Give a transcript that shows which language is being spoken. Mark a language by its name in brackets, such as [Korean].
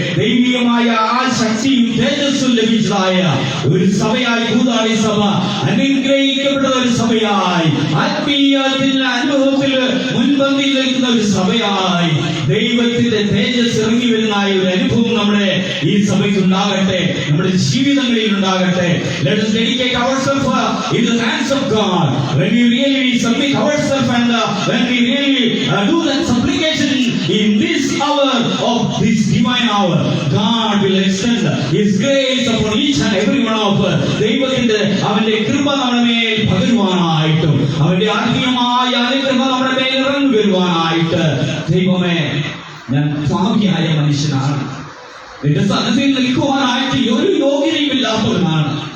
[Malayalam] ദൈവികമായ ആ ശക്തിയും തേജസ്സും ലഭിച്ചതായ ഒരു സഭയായി കൂതാളി സഭ അനുഗ്രഹിക്കപ്പെട്ട ഒരു സഭയായി ആത്മീയത്തിന്റെ അനുഭവത്തിൽ മുൻപന്തിയിൽ നിൽക്കുന്ന ഒരു സഭയായി ദൈവത്തിന്റെ തേജസ് ഇറങ്ങി വരുന്ന ഒരു അനുഭവം നമ്മുടെ ഈ സഭയ്ക്ക് ഉണ്ടാകട്ടെ, നമ്മുടെ ജീവിതങ്ങളിൽ ഉണ്ടാകട്ടെ. [English] Let us dedicate ourselves in the hands of God. When we really submit ourselves and when we really do that supplication in this hour of this divine hour, God will extend His grace upon each and every one of us. [Malayalam] ദൈവത്തിന്റെ അവന്റെ കൃപ നമ്മുടെ മേൽ പകരുവാനായിട്ടും അവന്റെ ആത്മീയമായ അനുഗ്രഹം നമ്മുടെ മേൽ ഇറങ്ങി വരുവാനായിട്ട് ദൈവമേ, ഞാൻ പാപിയായ മനുഷ്യനാണ്, നിന്റെ സന്നിധിയിൽ നിൽക്കുവാനായിട്ട് ഒരു യോഗ്യതയുമില്ലാത്തവനാണ്.